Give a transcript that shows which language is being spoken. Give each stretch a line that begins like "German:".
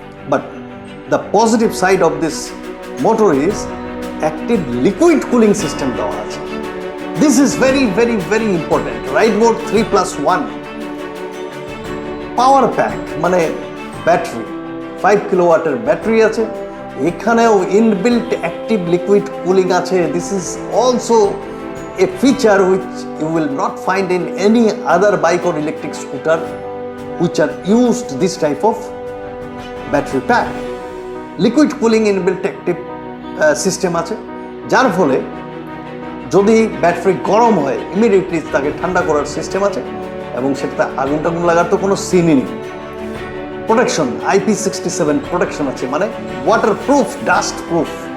English: but the positive side of this motor is active liquid cooling system
Bangla: দেওয়া আছে।
English: This is very very very important.
Bangla: Ride mode 3+1 power pack, মানে battery 5 কিলোওয়াটের battery আছে, এখানেও inbuilt active liquid cooling আছে।
English: This is also a feature which you will not find in any other bike or electric scooter which are used this type of battery pack. Liquid cooling inbuilt active system
Bangla: আছে, যার ফলে যদি battery গরম হয় immediately তাকে ঠান্ডা করার system আছে, এবং সেটা আগুন টাগুন লাগার তো কোনো সিনই নেই। প্রোটেকশন IP67 প্রোটেকশন আছে, মানে ওয়াটার প্রুফ, ডাস্ট প্রুফ।